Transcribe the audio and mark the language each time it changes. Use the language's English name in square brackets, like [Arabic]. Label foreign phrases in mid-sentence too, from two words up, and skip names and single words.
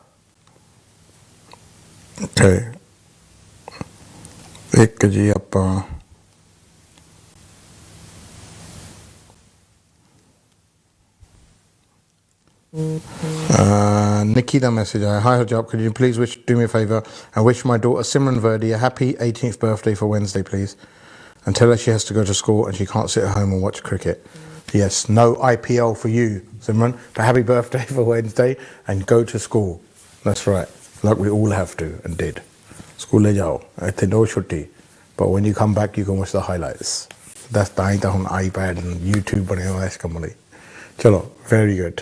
[Punjabi] ਓਕੇ, ਇੱਕ ਜੀ ਆਪਾਂ Nikki ਦਾ ਮੈਸੇਜ ਆਇਆ। [English] Hi Hijab, could you please do me a favour and wish my daughter Simran Verdi a happy 18th birthday for Wednesday, please, and tell her she has to go to school and she can't sit at home and watch cricket. Yes, no IPL for you, Simran, but happy birthday for Wednesday and go to school. That's right, like we all have to and did. [Punjabi] School le jao, ਇੱਥੇ no ਛੁੱਟੀ, [English] but when you come back you can watch the highlights. [Punjabi] That's ਤਾਂ ਹੀ ਤਾਂ ਹੁਣ iPad and YouTube ਬਣਿਆ ਹੋਇਆ ਇਸ ਕੰਮ ਲਈ। ਚਲੋ, [English] very good।